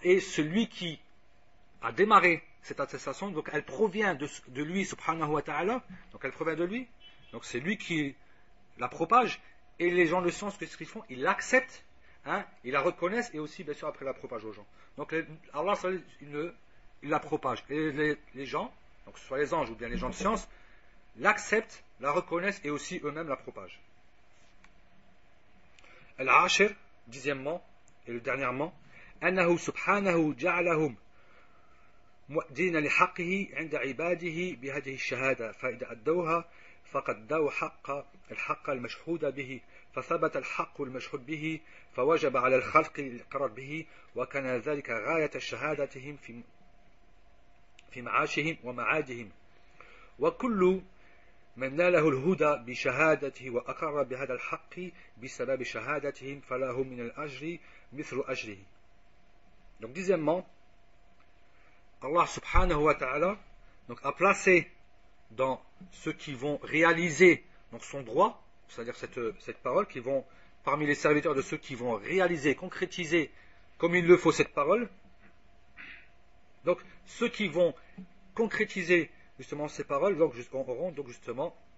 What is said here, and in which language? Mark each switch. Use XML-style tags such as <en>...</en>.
<fr>Et celui qui a démarré cette attestation, donc elle provient de lui subhanahu wa ta'ala, donc elle provient de lui, donc c'est lui qui la propage, et les gens de science, qu'est-ce qu'ils font? Ils l'acceptent, hein, ils la reconnaissent, et aussi bien sûr après la propage aux gens. Donc Allah il la propage, et les gens, donc que ce soit les anges ou bien les gens de science, l'acceptent, la reconnaissent, et aussi eux-mêmes la propagent.</fr> <ar>Al-Ashir,</ar> <fr>dixièmement, et le dernièrement,</fr> <ar>أنه سبحانه جعلهم مؤدين لحقه عند عباده بهذه الشهادة فإذا أدوها فقد أدوا الحق المشهود به فثبت الحق المشهود به فوجب على الخلق الإقرار به وكان ذلك غاية شهادتهم في معاشهم ومعادهم وكل من ناله الهدى بشهادته وأقر بهذا الحق بسبب شهادتهم فله من الأجر مثل أجره.</ar> <fr>Donc dixièmement, Allah subhanahu wa ta'ala donc, a placé dans ceux qui vont réaliser donc, son droit, c'est-à-dire cette parole, qui vont, parmi les serviteurs de ceux qui vont réaliser, concrétiser comme il le faut cette parole, donc ceux qui vont concrétiser justement ces paroles donc, auront donc justement</fr>